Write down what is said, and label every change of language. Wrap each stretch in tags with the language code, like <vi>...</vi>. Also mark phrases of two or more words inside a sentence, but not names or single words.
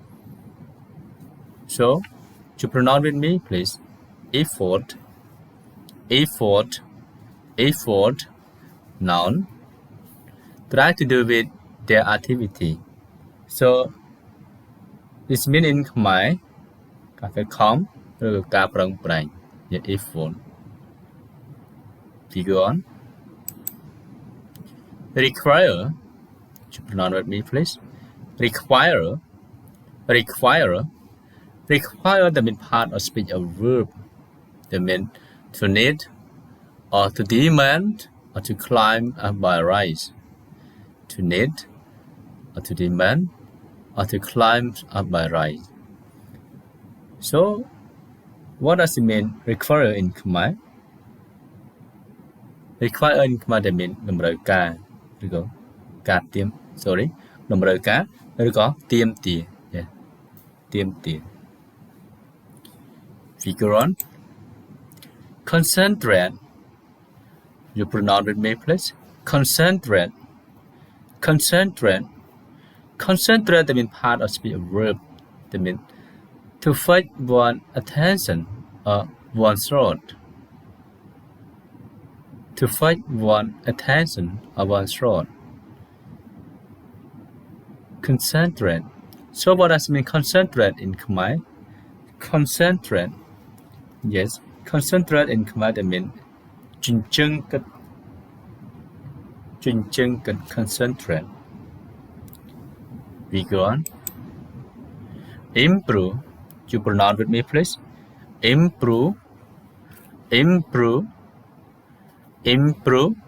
<en>So, to pronounce with me, please. Effort. Effort. Effort. Noun. Try to do with their activity. So, this means in Khmer</en> <km>ការខិតខំឬការប្រឹងប្រែង</km> <en>effort. Figure on. Require. To pronounce with me, please. Require. Require. Require the mean part of speech of verb. The mean to need, or to demand, or to climb up by rise. To need, or to demand, or to climb up by rise. So, what does it mean require in Khmer? Require in Khmer that means</en> <km>តម្រូវការ ឬក៏ការទាម</km> <en>sorry</en> <km>តម្រូវការ ឬក៏ទាមទារ</km> <en>yeah ទាមទារ Figure on. Concentrate. You pronounce with me, please. Concentrate. Concentrate. Concentrate that means part of speech of verb. That means to fix one attention or one thought. To fix one attention or one thought. Concentrate. So what does it mean concentrate in Khmer? Concentrate. Yes, concentrate in Khmer that means</en> <km>ជញ្ជឹងគិត</km> <en>concentrate. We go on. Improve. You pronounce with me, please. Improve. Improve. Improve.</en>